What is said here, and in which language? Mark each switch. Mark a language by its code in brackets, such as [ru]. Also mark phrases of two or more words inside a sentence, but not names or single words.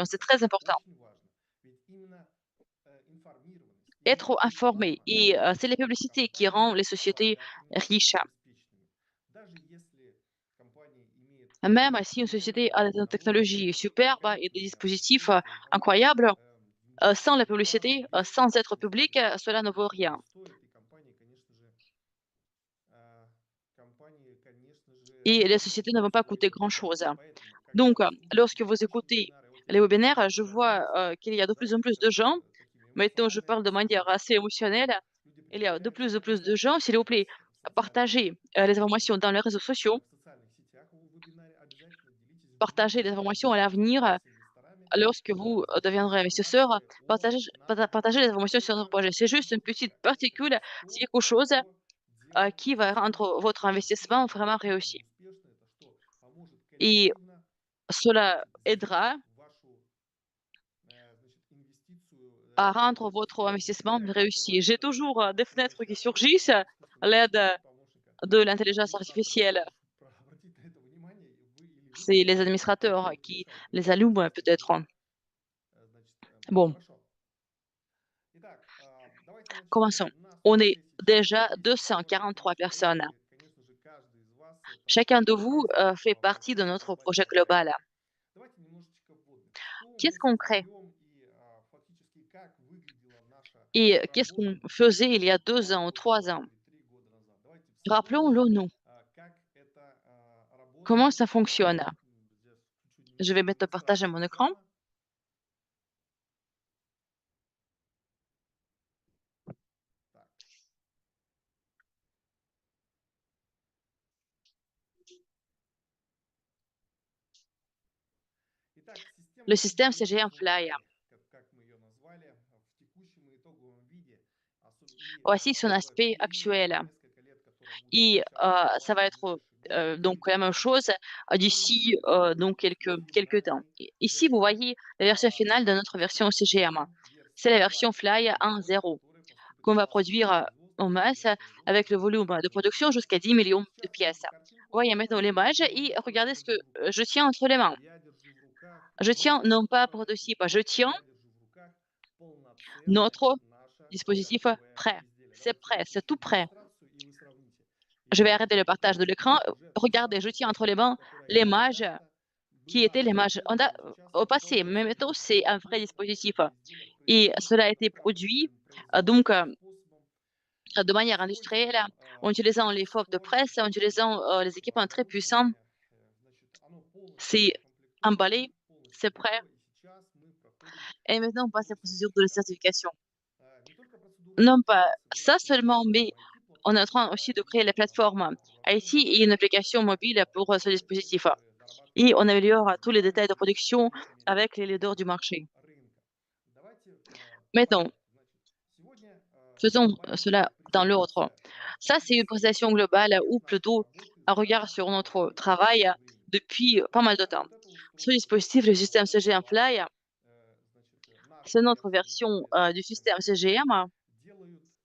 [ru] берется. [fr] C'est très [ru] Это [fr] important. [ru] очень важно. Ведь imенно информированность, именно [fr] Être informé. [ru] реклама [fr] Et c'est [ru] делает [fr] les [ru] нашу [fr] publicités qui [ru] компанию [fr] rendent les sociétés [ru] богатыми и [fr] riches. [ru] обеспеченными. Даже если [fr] Même si une société a des technologies superbes et des dispositifs, incroyables, sans la publicité, sans être public, cela ne vaut rien. [ru] стоит, и компании, конечно же, [fr] Et les sociétés ne vont [ru] заинтересуются [fr] pas coûter [ru] твоей [fr] grand-chose. [ru] рекламой. Поэтому, [fr] Donc, [ru] когда люди [fr] lorsque vous écoutez [ru] вебинары, вот [fr] les [ru] я [fr] webinaires, je vois, [ru] вдохновляюсь, [fr] qu'il y a de plus [ru] да, [fr] en plus de [ru] сейчас [fr] gens, [ru] такими [fr] maintenant je parle [ru] эмоциональными [fr] de manière [ru] темами, [fr] assez émotionnelle, [ru] люди [fr] il y a de [ru] предлагают [fr] plus [ru] свои [fr] en plus de gens. [ru] обязательно [fr] S'il vous plaît, [ru] в социальных [fr] partagez, les [ru] сетях, [fr] informations dans les réseaux sociaux, [ru] в социальных сетях о вебинаре, обязательно делитесь в [fr] partagez les [ru] группе, [fr] informations à l'avenir, [ru] знакомьтесь с инвесторами, [fr] lorsque vous, deviendrez [ru] делитесь [fr] investisseur, [ru] информацией о нашем [fr] partagez les informations sur notre [ru] проекте [fr] projet. C'est juste une petite [ru] запуска. [fr] particule, [ru] Это [fr] c'est [ru] что, [fr] quelque chose, [ru] делает [fr] qui va [ru] систему [fr] rendre votre investissement [ru] успешной, [fr] vraiment [ru] действительно [fr] réussi. [ru] успешной, это что поможет [fr] Et [ru] коллективно, [fr] cela [ru] значит, сделать [fr] aidera [ru] вашу, значит, инвестицию, [fr] à rendre [ru] более [fr] votre [ru] эффективной. Не [fr] investissement [ru] зря [fr] réussi. [ru] бывает [fr] J'ai toujours, des [ru] слово [fr] fenêtres qui [ru] сейчас [fr] surgissent à [ru] искусственный [fr] l'aide [ru] интеллект, помощника [fr] de l'intelligence [ru] администраторов. [fr] artificielle. [ru] Можешь обратить на это внимание, и вы или вы [fr] C'est les [ru] помогаете [fr] administrateurs qui [ru] решать [fr] les [ru] вопросы [fr] allument [ru] действительно. [fr] peut-être. [ru] Значит, [fr] Bon, [ru] хорошо. Итак, давайте начнем. [fr] commençons. [ru] У нас [fr] On [ru] уже [fr] est [ru] сейчас [fr] déjà [ru] есть человек, [fr] 243 personnes. [ru] и, конечно же, каждый из вас — это [fr] Chacun de vous, [ru] участник [fr] fait partie de [ru] большого [fr] notre projet [ru] глобального [fr] global. [ru] проекта. Давайте немножечко вводных. Что [fr] Qu'est-ce [ru] мы [fr] qu'on crée [ru] создаем и фактически как выглядела наша [fr] et qu'est-ce qu'on [ru] работа [fr] faisait il y a 2 2 ans ou [ru] года 3 назад [fr] ans? [ru] или 3 года назад. Давайте вспомним, [fr] Rappelons-le-nous. [ru] как это [fr] Comment [ru] работает. [fr] ça fonctionne? [ru] Здесь включу [fr] Je vais [ru] немножко [fr] mettre partager [ru] демонстрацию [fr] mon écran. [ru] экрана. Так. Итак, [fr] Le [ru] система [fr] système CGM CGM Fly. [ru] как мы ее назвали, в текущем и итоговом виде, и [fr] Voici son [ru] в [fr] aspect [ru] период [fr] actuel. [ru] несколько лет, который будет [fr] Et [ru] сейчас [fr] ça va [ru] развиваться в [fr] être, [ru] ближайшие годы, [fr] donc la même chose, [ru] он [fr] d'ici, [ru] делится [fr] donc quelques temps. [ru] двумя [fr] I ici, vous [ru] версиями. [fr] voyez la version finale de notre version [ru] Системы CGM. CGM [fr] C'est la [ru] версии [fr] version [ru] Fly [fr] Fly [ru] 1.0, [fr] 1.0 [ru] которая поступит [fr] qu'on [ru] в [fr] va [ru] массовое [fr] produire, en [ru] производство, [fr] masse [ru] серийное производство [fr] avec [ru] в [fr] le volume de [ru] 2025 [fr] production [ru] году. [fr] jusqu'à 10 millions de [ru] Сейчас на [fr] pièces. [ru] эту картинку [fr] Voyez maintenant [ru] смотрите [fr] l'image et [ru] приблизительно то, что я [fr] regardez ce que, [ru] держу в руках. [fr] je tiens entre les mains. [ru] Я держу в руках [fr] Je [ru] не [fr] tiens non [ru] просто [fr] pas [ru] прототип, [fr] prototype, je tiens [ru] я держу в руках полноценное [fr] notre [ru] наше [fr] dispositif [ru] готовое [fr] prêt. [ru] изделие. [fr] C'est [ru] Давайте я [fr] prêt, c'est [ru] запущу [fr] tout prêt. [ru] демонстрацию, и вы сравните. [fr] Je vais [ru] Итак, [fr] arrêter le partage de [ru] здесь [fr] l'écran. [ru] уже та [fr] Regardez, je [ru] самая [fr] tiens entre les [ru] картинка, [fr] mains [ru] которая [fr] l'image [ru] когда-то [fr] qui [ru] была [fr] était l'image on a, [ru] прототипом, сейчас [fr] au [ru] это [fr] passé, mais maintenant [ru] полноценный [fr] c'est un vrai [ru] готовый [fr] dispositif. [ru] изделие, [fr] Et [ru] произведен [fr] cela a [ru] именно [fr] été produit, [ru] промышленным [fr] donc [ru] производственным способом [fr] de [ru] с [fr] manière industrielle, [ru] использованием [fr] en utilisant les formes de presse, en utilisant, les équipements très puissants. [ru] Значит, оно полностью [fr] C'est [ru] укомплектовано, [fr] emballé, c'est [ru] полностью [fr] prêt [ru] готово, и сейчас мы проходим [fr] et maintenant on passe à la [ru] процедуру [fr] procédure de [ru] сертификации. [fr] certification. [ru] Не только процедуру [fr] Non pas [ru] сертификации, мы [fr] ça seulement, mais [ru] сертифицируем [fr] on est en [ru] IT-платформу, [fr] train [ru] да, [fr] aussi de créer [ru] и [fr] les plateformes IT [ru] разрабатываем [fr] et une application mobile pour, ce [ru] процессы, [fr] dispositif. [ru] дорабатываем [fr] Et on [ru] процессы [fr] améliore tous les détails de [ru] дизайна с [fr] production [ru] специалистами [fr] avec les leaders du marché. [ru] рынка. Давайте по [fr] Maintenant, [ru] порядку. Значит, сегодня [fr] faisons, cela [ru] глобальная [fr] dans l'ordre. [ru] презентация [fr] Ça, c'est une [ru] фактически [fr] présentation globale ou [ru] нашей [fr] plutôt [ru] работы [fr] un [ru] за [fr] regard sur notre travail [ru] прошедшее время. [fr] depuis pas mal de [ru] Итак, [fr] temps. [ru] вот это [fr] Ce [ru] устройство, [fr] dispositif, le système CGM [ru] Fly, [fr] Fly, [ru] значит, наша [fr] c'est notre [ru] версия [fr] version, [ru] непосредственно [fr] du [ru] системы [fr] système [ru] CGM, [fr] CGM. [ru] делают,